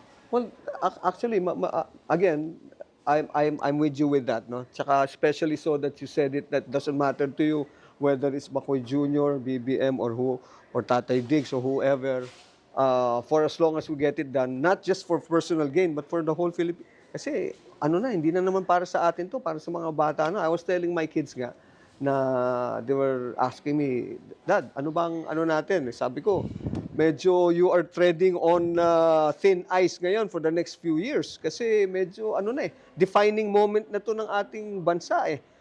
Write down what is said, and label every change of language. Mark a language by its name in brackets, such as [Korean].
[English] Well, actually, again, I'm with you with that, no? [Filipino] Tsaka [English] especially so that you said it, that doesn't matter to you whether it's McCoy Jr., BBM, or Tatay Diggs, or whoever, for as long as we get it done, not just for personal gain, but for the whole Philippines. [Filipino] Kasi, hindi na naman para sa atin to, para sa mga bata. [English] I was telling my kids nga, na they were asking me, Dad, [Filipino] ano natin? Sabi ko, medyo [English] you are treading on thin ice ngayon for the next few years. [Filipino] Kasi medyo, defining moment na to ng ating bansa eh.